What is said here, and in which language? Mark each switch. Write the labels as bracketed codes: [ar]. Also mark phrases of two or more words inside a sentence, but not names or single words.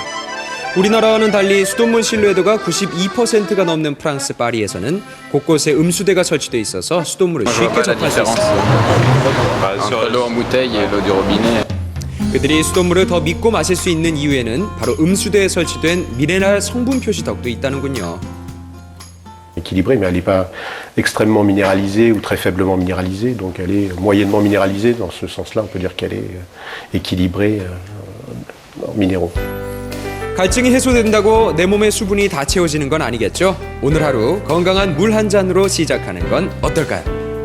[ko] 우리나라와는 달리 수돗물 신뢰도가 92%가 넘는 프랑스 파리에서는 곳곳에 음수대가 설치돼 있어서 수돗물을 쉽게 접할 수 있습니다. 그들이 수돗물을 더 믿고 마실 수 있는 이유에는 바로 음수대에 설치된 미네랄 성분 표시 덕도 있다는군요. [fr] Équilibrée, mais elle n'est pas extrêmement minéralisée ou très faiblement minéralisée, donc elle est moyennement minéralisée. Dans ce sens-là, on peut dire qu'elle est équilibrée en minéraux. [ko] 갈증이 해소된다고 내 몸의 수분이 다 채워지는 건 아니겠죠? 오늘 하루 건강한 물 한 잔으로 시작하는 건 어떨까요?